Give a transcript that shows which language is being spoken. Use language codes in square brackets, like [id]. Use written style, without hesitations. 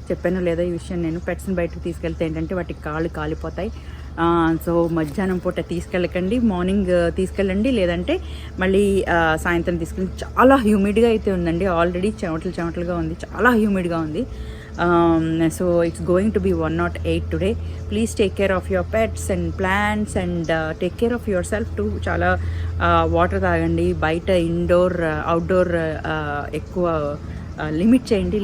[te] చెప్పాను లేదా ఈ విషయం నేను. పెట్స్ని బయటకు తీసుకెళ్తే ఏంటంటే వాటికి కాళ్ళు కాలిపోతాయి. సో మధ్యాహ్నం పూట తీసుకెళ్ళకండి, మార్నింగ్ తీసుకెళ్ళండి, లేదంటే మళ్ళీ సాయంత్రం తీసుకెళ్ళండి. చాలా హ్యూమిడ్గా అయితే ఉందండి, ఆల్రెడీ చెమటలుగా ఉంది, చాలా హ్యూమిడ్గా ఉంది. [en] So it's going to be 108 today. Please take care of your pets and plants and take care of yourself too. [te] చాలా వాటర్ తాగండి. బయట ఇండోర్ అవుట్డోర్ ఎక్కువ లిమిట్ చేయండి.